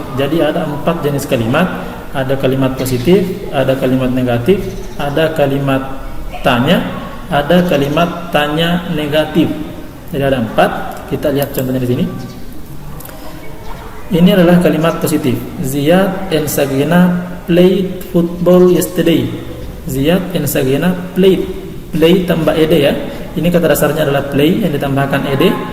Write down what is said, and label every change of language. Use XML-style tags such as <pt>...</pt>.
<id>Jadi ada 4 jenis kalimat. Ada kalimat positif, ada kalimat negatif, ada kalimat tanya, ada kalimat tanya negatif. Jadi ada 4. Kita lihat contohnya di sini. Ini adalah kalimat positif.</id> <en>Ziyad and Sagina played football yesterday. Ziyad and Sagina played.</en> <id>Play tambah ed ya. Ini kata dasarnya adalah play yang ditambahkan ed.</id>